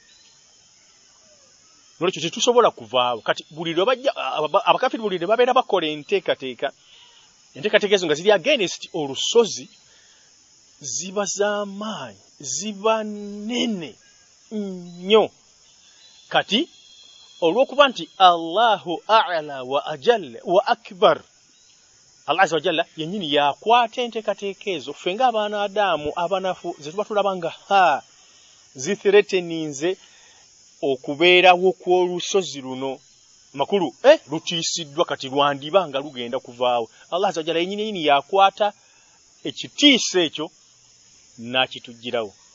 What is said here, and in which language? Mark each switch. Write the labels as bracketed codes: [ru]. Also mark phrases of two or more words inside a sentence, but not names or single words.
[lg] Nolwekyo tetusobola kuvaawo. Kati buli lwe bajja abakaafiiri buli lwe babeera bakola enteekateeka ezo nga ziri against olusozi, ziba z'amaanyi, ziba nnene nnyo. Kati olw'okuba nti [ar] الله أعلى وأجل وأكبر, الله عز وجل [lg] yennyini yakwata enteekateeka ezo, ffe ng'abaana Adamu abanafu ze tuba tulaba nga zithreateninze okubeerawo kw'olusozi luno makulu lutiisiddwa kati lwandiba nga lugenda kuvaawo. [ar] الله عز وجل [lg] yennyini yakwata ekitiisa ekyo n'akituggirawo.